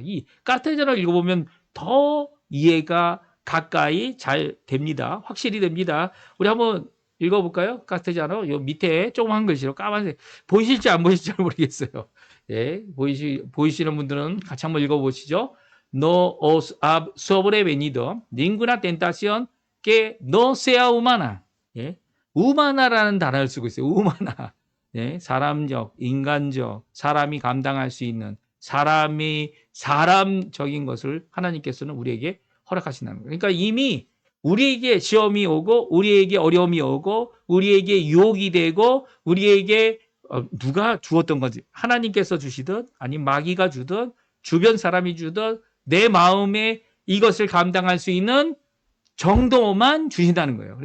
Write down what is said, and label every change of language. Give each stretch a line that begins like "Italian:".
Korean: 이 까테자를 읽어보면 더 이해가 가까이 잘 됩니다. 확실히 됩니다. 우리 한번 읽어볼까요? 까테자노 요 밑에 조그만 글씨로 까만색 보이실지 안 보이실지 잘 모르겠어요. 예, 보이시는 분들은 같이 한번 읽어보시죠.
Spanish: No os ha sobrevenido ninguna tentación que no sea humana.
Korean: 예, 우마나라는 단어를 쓰고 있어요. 우마나. 예, 사람적, 인간적, 사람이 감당할 수 있는 사람적인 것을 하나님께서는 우리에게 허락하신다는 거예요. 그러니까 이미 우리에게 시험이 오고 우리에게 어려움이 오고 우리에게 유혹이 되고 우리에게 누가 주었던 건지 하나님께서 주시든 아니면 마귀가 주든 주변 사람이 주든 내 마음에 이것을 감당할 수 있는 정도만 주신다는 거예요.